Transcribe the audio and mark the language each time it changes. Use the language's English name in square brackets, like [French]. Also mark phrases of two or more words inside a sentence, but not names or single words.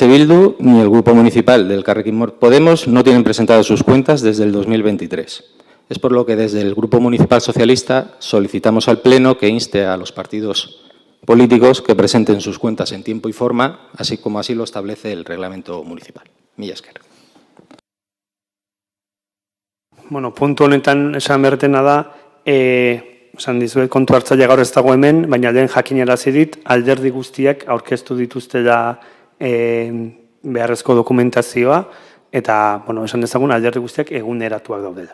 [Spanish] Bildu ni el Grupo Municipal del Elkarrekin Podemos no tienen presentadas sus cuentas desde el 2023. Es por lo que desde el Grupo Municipal Socialista solicitamos al Pleno que inste a los partidos políticos que presenten sus cuentas en tiempo y forma, así como así lo establece el reglamento municipal. [Basque] Mila esker. Bueno, puntu honetan esan bertena da, esan dizuet kontu hartzaile gaur ez dago hemen, baina lehen jakinarazi dit, alderdi guztiak aurkeztu dituztela beharrezko dokumentazioa, eta, bueno, esan dezagun alderdi guztiak eguneratuak daudela.